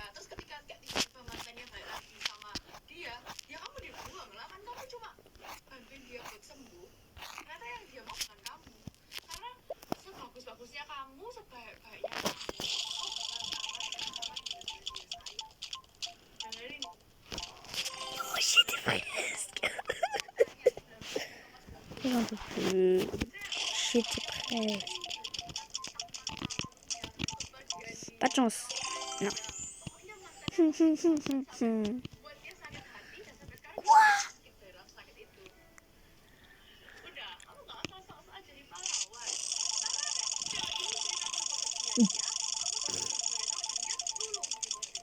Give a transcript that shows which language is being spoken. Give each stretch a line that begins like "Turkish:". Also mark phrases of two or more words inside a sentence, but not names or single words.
Indonesian: Terus ketika kayak tiba-tiba mantannya balik lagi sama dia, ya kamu dibuang lah, kan kamu cuma bantuin dia buat sembuh. Ternyata yang dia mau bukan kamu. Karena sebagus-bagusnya kamu, sebaik-baiknya kamu, kau bakal kalah sama orang yang benar-benar dia sayang. Dengerin.
French: Shit, presque. Pas de chance. Non.
Indonesian: Buat dia sakit hati dan sampai sekarang dia sakit dari rasa sakit itu. Udah, kamu gak usah sok-sok jadi pahlawan. Karena cewek ini cerita tentang dia, kamu tuh sebagai cowoknya luluh gitu.